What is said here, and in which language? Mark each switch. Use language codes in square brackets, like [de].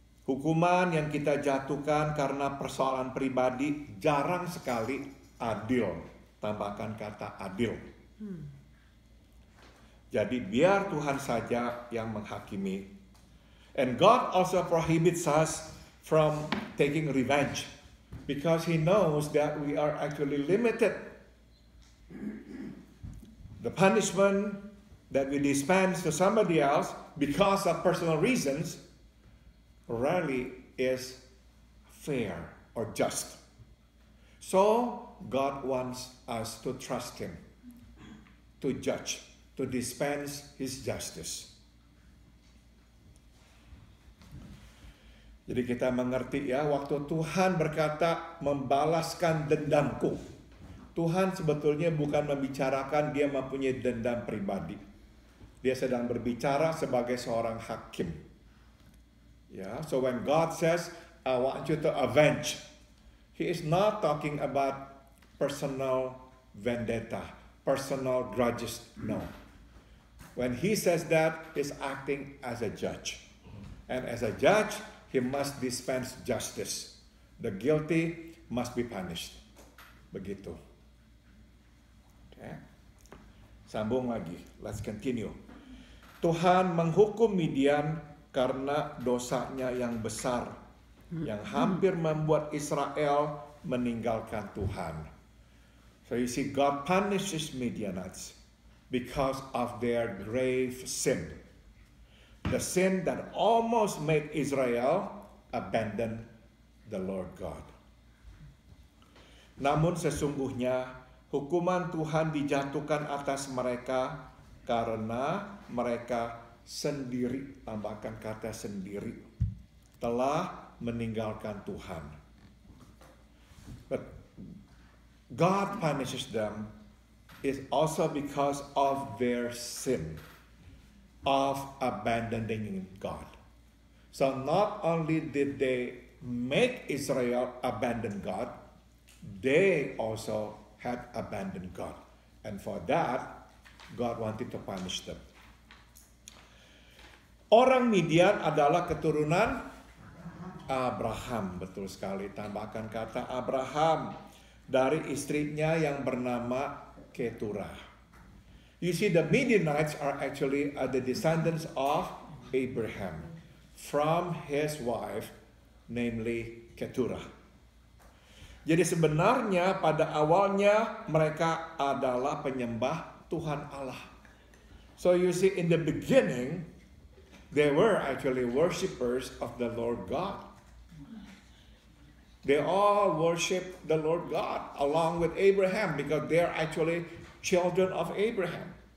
[id] Hukuman yang kita jatuhkan karena persoalan pribadi jarang sekali adil. Tambahkan kata adil. Jadi biar Tuhan saja yang menghakimi. [en] And God also prohibits us from taking revenge. Because He knows that we are actually limited. The punishment that we dispense to somebody else because of personal reasons rarely is fair or just. So God wants us to trust Him, to judge, to dispense His justice. [id] Jadi kita mengerti ya, waktu Tuhan berkata membalaskan dendamku, Tuhan sebetulnya bukan membicarakan dia mempunyai dendam pribadi. Dia sedang berbicara sebagai seorang hakim. [en] Yeah, so when God says, I want you to avenge, He is not talking about personal vendetta, personal grudges, no. When He says that, He's acting as a judge. And as a judge, He must dispense justice. The guilty must be punished. [id] Begitu. Okay. Sambung lagi. [en] Let's continue. [id] Tuhan menghukum Midian karena dosanya yang besar, yang hampir membuat Israel meninggalkan Tuhan. [en] So you see, God punishes Midianites because of their grave sin. The sin that almost made Israel abandon the Lord God. [id] Namun sesungguhnya hukuman Tuhan dijatuhkan atas mereka karena mereka sendiri, tambahkan kata sendiri, telah meninggalkan Tuhan. [en] But God punishes them is also because of their sin of abandoning God. So not only did they make Israel abandon God, they also had abandoned God. And for that, God wanted to punish them. [id] Orang Midian adalah keturunan Abraham, betul sekali. Tambahkan kata Abraham dari istrinya yang bernama Keturah. [en] You see, the Midianites are actually the descendants of Abraham from his wife, namely Keturah. [id] Jadi sebenarnya pada awalnya mereka adalah penyembah Tuhan Allah. [en] So you see, in the beginning, they were actually worshippers of the Lord God. They all worship the Lord God along with Abraham because they are actually children of Abraham.